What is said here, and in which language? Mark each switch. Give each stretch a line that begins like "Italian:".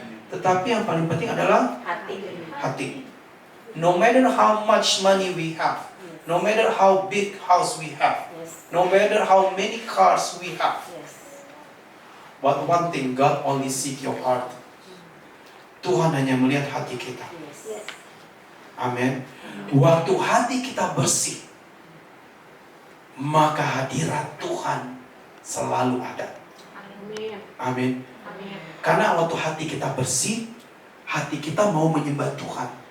Indonesian: Tetapi yang paling penting adalah hati.
English: No matter how much money we have, no matter how big house we have, no matter how many cars we have, but one thing, God only seek your heart.
Indonesian: Tuhan hanya melihat hati kita. Amin. Waktu hati kita bersih, maka hadirat Tuhan selalu ada. Amin. Karena waktu hati kita bersih, hati kita mau menyembah Tuhan.